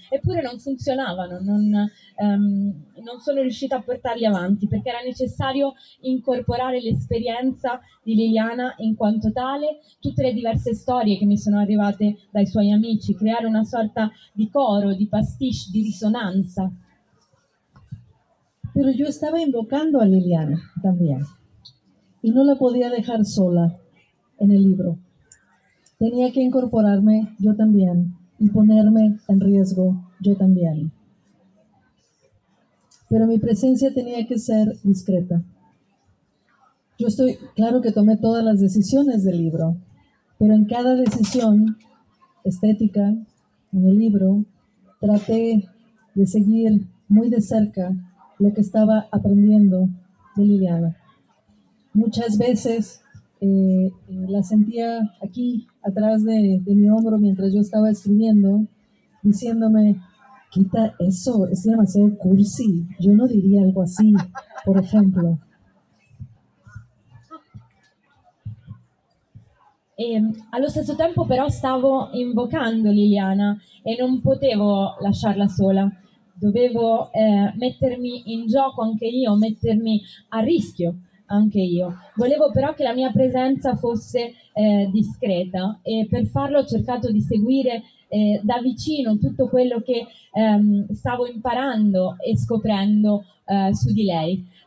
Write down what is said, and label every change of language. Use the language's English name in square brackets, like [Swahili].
[Italian] Eppure non funzionavano, non sono riuscita a portarli avanti, perché era necessario incorporare l'esperienza di Liliana in quanto tale, tutte le diverse storie che mi sono arrivate dai suoi amici, creare una sorta di coro, di pastiche, di risonanza. [Spanish] Pero yo estaba invocando a Liliana también y no la podía dejar sola en el libro. Tenía que incorporarme yo también y ponerme en riesgo yo también. Pero mi presencia tenía que ser discreta. Yo estoy, claro que tomé todas las decisiones del libro, pero en cada decisión estética en el libro traté de seguir muy de cerca lo que estaba aprendiendo de Liliana. Muchas veces la sentía aquí, atrás de mi hombro, mientras yo estaba escribiendo, diciéndome, quita eso, es demasiado cursi, yo no diría algo así, por ejemplo. [Italian] E allo stesso tempo però stavo invocando Liliana e non potevo lasciarla sola. Dovevo mettermi in gioco anche io, mettermi a rischio anche io. Volevo però che la mia presenza fosse discreta e per farlo ho cercato di seguire da vicino tutto quello che stavo imparando e scoprendo su di lei.